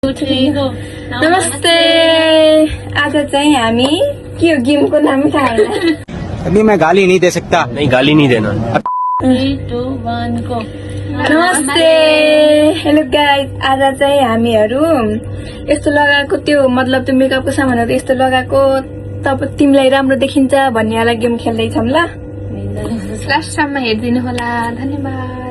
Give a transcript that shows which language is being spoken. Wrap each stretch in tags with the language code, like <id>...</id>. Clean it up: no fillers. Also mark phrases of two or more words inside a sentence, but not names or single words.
<ne>नमस्ते। आज चाहिँ हामी के हो गेमको नाम थाहा छैन।</ne> <hi>अभी मैं गाली नहीं दे सकता। नहीं, गाली नहीं देना।</hi> <ne>3, 2, 1 गो। नमस्ते।</ne> <en>hello guys,</en> <ne>आज चाहिँ हामीहरू यस्तो लगाएको त्यो मतलब त्यो मेकअपको सामानहरू यस्तो लगाएको तब तिमीलाई राम्रो देखिन्छ भन्ने वाला गेम खेल्दै छौं ल। लास्टसम्म हेर्दिनु होला। धन्यवाद।</ne>